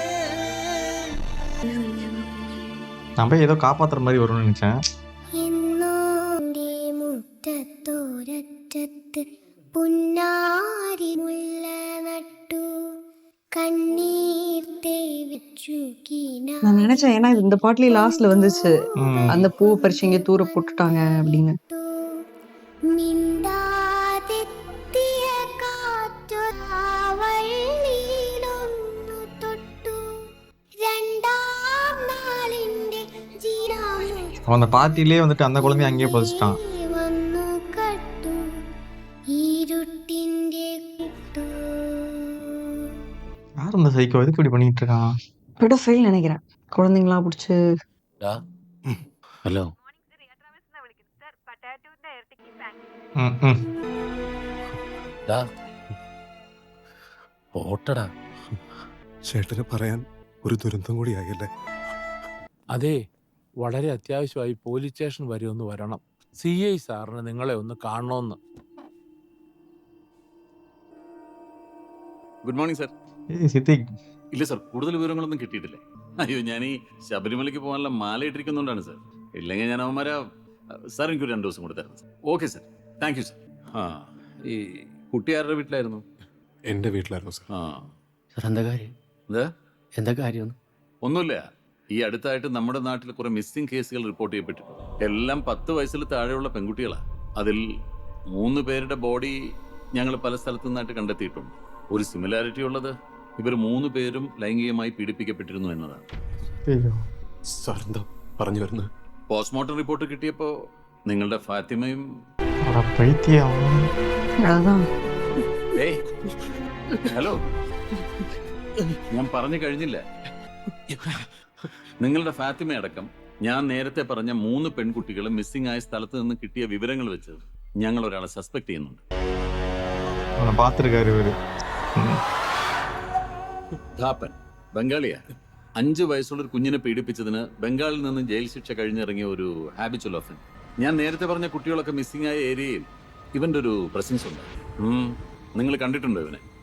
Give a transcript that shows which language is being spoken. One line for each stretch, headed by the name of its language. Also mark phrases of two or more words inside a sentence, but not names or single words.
Tamil: நான் போய் ஏதோ காப்பாத்துற மாதிரி வரும்னு நினைச்சேன்.
Malayalam: മുറ്റത്തോരറ്റത്ത് പുന്നാരി മുല്ല നട്ടു കണ്ണീർ തേവിച്ചു
Tamil: நான் நினைச்சேன், ஏன்னா இது இந்த பாட்டுலயே லாஸ்ட்ல வந்துச்சு, அந்த பூ பறிச்சு இங்க தூர போட்டுட்டாங்க அப்படின்னு.
Malayalam: മിണ്ടാതെത്തിയ കാറ്റൊരാവള്ളിയിലൊന്നു തൊട്ടു രണ്ടാം നാളിന്റെ ജീരാമു
Tamil: அவன் அந்த பார்ட்டிலே வந்துட்டு அந்த குழந்தைய அங்கேயே பதிச்சிட்டான்.
Malayalam: വന്നു കട്ടു ഇരുട്ടിന്റെ കുട്ടു.
Tamil: யார் இந்த சைக்கோ? எதுக்கு இப்படி பண்ணிட்டு இருக்கான்? பெடோஃபைல் நினைக்கிறேன். குழந்தைங்களா பிடிச்சி.
Malayalam: ഹലോ ഓട്ടടാ. ചേട്ടന് പറയാൻ ഒരു ദുരന്തം കൂടി ആയല്ലേ. അതെ, വളരെ അത്യാവശ്യമായി പോലീസ് സ്റ്റേഷൻ വരെ ഒന്ന് വരണം. CI സാറിന് നിങ്ങളെ ഒന്ന് കാണണമെന്ന്.
English: Good morning sir.
Tamil: ஏய் சித்திக்,
Malayalam: ഇല്ല സർ, കൂടുതൽ വിവരങ്ങളൊന്നും കിട്ടിയിട്ടില്ല. അയ്യോ, ഞാൻ ഈ ശബരിമലയ്ക്ക് പോകാനുള്ള മാല ഇട്ടിരിക്കുന്നുണ്ടാണ് സർ. ഇല്ലെങ്കിൽ ഞാൻ അവന്മാരെ സാർ എനിക്ക് ഒരു 2 ദിവസം കൂടെ തരണം.
English: Okay sir, thank you sir.
Malayalam: ആ, ഈ കുട്ടി ആരുടെ വീട്ടിലായിരുന്നു? എന്റെ വീട്ടിലായിരുന്നു സർ. ആ, എന്താ കാര്യം? എന്താ എന്താ കാര്യം? ഒന്നുമില്ല. ഈ അടുത്തായിട്ട് നമ്മുടെ നാട്ടിൽ കുറെ
English: missing cases
Malayalam: റിപ്പോർട്ട് ചെയ്യപ്പെട്ടിട്ടുണ്ട്. എല്ലാം 10 വയസ്സിൽ താഴെയുള്ള പെൺകുട്ടികളാണ്. അതിൽ 3 പേരുടെ ബോഡി ഞങ്ങൾ പല സ്ഥലത്തു നിന്നായിട്ട് കണ്ടെത്തിയിട്ടുണ്ട്. ഒരു സിമിലാരിറ്റി ഉള്ളത് ഇവർ 3 പേരും ലൈംഗികമായി പീഡിപ്പിക്കപ്പെട്ടിരുന്നു എന്നതാണ്.
Tamil: ஐயோ,
Malayalam: സാർ എന്താ പറഞ്ഞു വരുന്നത്?
English: postmortem report
Malayalam: കിട്ടിയപ്പോൾ നിങ്ങളുടെ ഫാത്തിമയും
Tamil: அட பைத்தியம். அதுதான்.
Malayalam: ഏയ് ഹലോ, ഞാൻ പറഞ്ഞു കഴിഞ്ഞില്ല. നിങ്ങളുടെ ഫാത്തിമ അടക്കം ഞാൻ നേരത്തെ പറഞ്ഞ 3 പെൺകുട്ടികളും മിസ്സിംഗ് ആയ സ്ഥലത്ത് നിന്ന് കിട്ടിയ വിവരങ്ങൾ വെച്ച് ഞങ്ങൾ ഒരാളെ സസ്പെക്ട് ചെയ്യുന്നുണ്ട്.
Tamil: அவனை பார்த்துருக்காரு இவரு.
Malayalam: ധാപ്പൻ ബംഗാളിയാ. 5 വയസ്സുള്ള ഒരു കുഞ്ഞിനെ പീഡിപ്പിച്ചതിന് ബംഗാളിൽ നിന്ന് ജയിൽ ശിക്ഷ കഴിഞ്ഞിറങ്ങിയ ഒരു
English: habitual offen.
Malayalam: ഞാൻ നേരത്തെ പറഞ്ഞ കുട്ടികളൊക്കെ മിസ്സിംഗ് ആയ ഏരിയയിൽ ഇവന്റെ ഒരു പ്രസൻസ് ഉണ്ട്. നിങ്ങൾ കണ്ടിട്ടുണ്ടോ ഇവനെ?